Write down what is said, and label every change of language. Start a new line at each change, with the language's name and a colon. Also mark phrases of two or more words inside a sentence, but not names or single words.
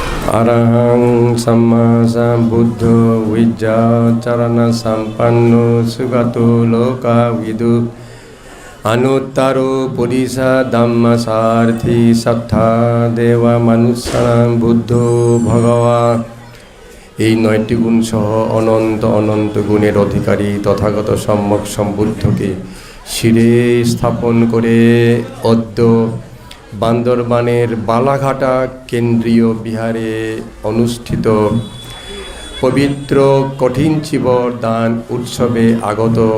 Pali: अरहं सम्मा सम्बुद्धो विद्याचरण सम्पन्नो सुगतो लोकविदु अनुत्तरो पुरुष धम्मसारथी सत्था देव मनुष्याणां बुद्धो भगवान।
Bangla: এই ৯টি গুণ সহ অনন্ত অনন্ত গুণের অধিকারী তথাগত সম্যক সম্বুদ্ধকে শিরে স্থাপন করে অদ্য বান্দরবানের বালাঘাটা কেন্দ্রীয় বিহারে অনুষ্ঠিত পবিত্র কঠিন চিবর দান উৎসবে আগত